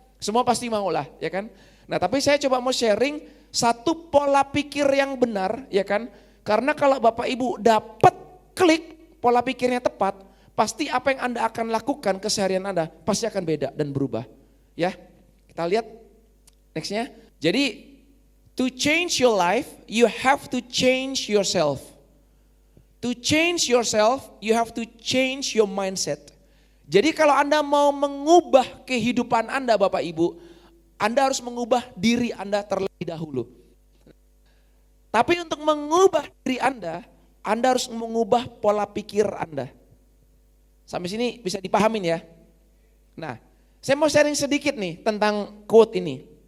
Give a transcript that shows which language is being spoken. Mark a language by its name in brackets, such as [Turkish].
[Indonesian] Semua pasti mau lah, ya kan? Nah tapi saya coba mau sharing satu pola pikir yang benar, ya kan? Karena kalau Bapak Ibu dapat klik pola pikirnya tepat, pasti apa yang Anda akan lakukan keseharian Anda pasti akan beda dan berubah. Ya, kita lihat nextnya. Jadi [English] to change your life, you have to change yourself. To change yourself, you have to change your mindset. [Indonesian] Jadi kalau Anda mau mengubah kehidupan Anda Bapak Ibu, Anda harus mengubah diri Anda terlebih dahulu. Tapi untuk mengubah diri Anda harus mengubah pola pikir Anda. Sampai sini bisa dipahamin ya? Nah, saya mau sharing sedikit nih tentang quote ini.